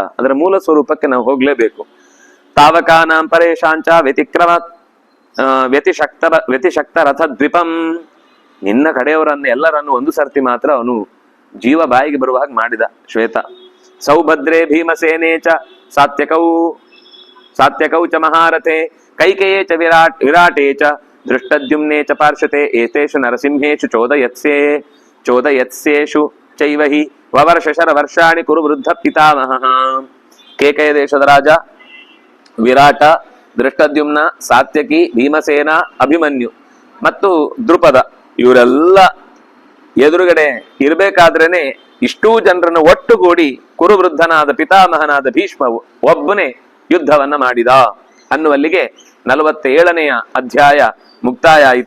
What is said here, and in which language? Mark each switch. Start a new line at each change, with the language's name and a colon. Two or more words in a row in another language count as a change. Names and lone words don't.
Kannada: ಅದರ ಮೂಲ ಸ್ವರೂಪಕ್ಕೆ ನಾವು ಹೋಗ್ಲೇಬೇಕು.
Sanskrit: ತಾವಕಾನಾಂ ಪರೇಶಾಂಚ ವ್ಯತಿಶಕ್ತ ರಥ ದ್ವಿಪಂ.
Kannada: ನಿನ್ನ ಕಡೆಯವರನ್ನು ಎಲ್ಲರನ್ನು ಒಂದು ಸರ್ತಿ ಮಾತ್ರ ಅವನು ಜೀವ ಬಾಯಿಗೆ ಬರುವ ಹಾಗೆ ಮಾಡಿದ ಶ್ವೇತ.
Sanskrit: ಸೌಭದ್ರೇ ಭೀಮಸೇನೇ ಚ ಸಾತ್ಯಕೌ ಚ ಮಹಾರಥೆ ಕೈಕೇಯೇ ಚ ವಿರಾಟೇ ಚ ದೃಷ್ಟದ್ಯುಮ್ನೇ ಚ ಪಾರ್ಶ್ವತೆ ಏತೇಷು ನರಸಿಂಹೇಷು ಚೋದಯತ್ಸೇಷು ಚೈವ ಹಿ ವವರ್ಷ ವರ್ಷಾಣಿ ಕುರು ವೃದ್ಧ ಪಿತಾಮಹಃ.
Kannada: ಕೇಕಯ ದೇಶದ ರಾಜ ವಿರಾಟ, ದೃಷ್ಟದ್ಯುಮ್ನ, ಸಾತ್ಯಕಿ, ಭೀಮಸೇನ, ಅಭಿಮನ್ಯು ಮತ್ತು ದ್ರುಪದ ಇವರೆಲ್ಲ ಎದುರುಗಡೆ ಇರ್ಬೇಕಾದ್ರೇನೆ ಇಷ್ಟೂ ಜನರನ್ನು ಒಟ್ಟುಗೂಡಿ ಕುರುವೃದ್ಧನಾದ ಪಿತಾಮಹನಾದ ಭೀಷ್ಮ ಒಬ್ಬನೇ ಯುದ್ಧವನ್ನ ಮಾಡಿದ ಅನ್ನುವಲ್ಲಿಗೆ 47ನೆಯ ಅಧ್ಯಾಯ ಮುಕ್ತಾಯ ಆಯಿತು.